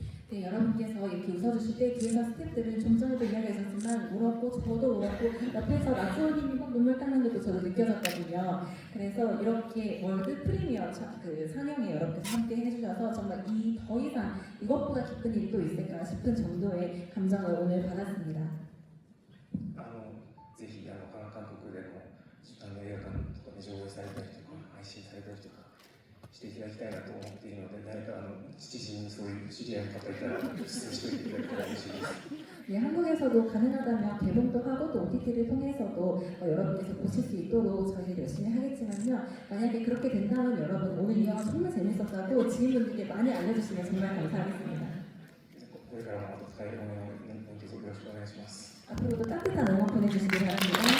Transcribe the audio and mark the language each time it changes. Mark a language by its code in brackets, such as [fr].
[ko] 네, 여러분께서 이렇게 웃어주실 때 뒤에서 스태프들은 좀 전에도 이야기하셨지만 울었고 저도 울었고 옆에서 나츠오님이 막 눈물 닦는 것도 저도 느껴졌거든요. 그래서 이렇게 월드 프리미어 그 상영에 여러분께서 함께 해주셔서 정말 더 이상 이것보다 기쁜 일이 또 있을까 싶은 정도의 감정을 오늘 받았습니다. [ja] ぜひ韓国でも映画館とかで上映されたりとか配信されたりとかしていただきたいなと思っているので、誰か知人にそういう知り合いの方いたら出演しておいていただけたら嬉しいです。 [ko] 네, 한국에서도 가능하다면 개봉도 하고 또 OTT를 통해서도 여러분께서 보실 수 있도록 저희는 열심히 하겠지만요. 만약에 그렇게 된다면 여러분 오늘 이 영화 정말 재밌었다고 지인분들께 많이 알려주시면 정말 감사하겠습니다. [ja] これからも温かい応援を何卒よろしくお願いします。 [ko] 앞으로도 따뜻한 응원 보내주시기 바랍니다.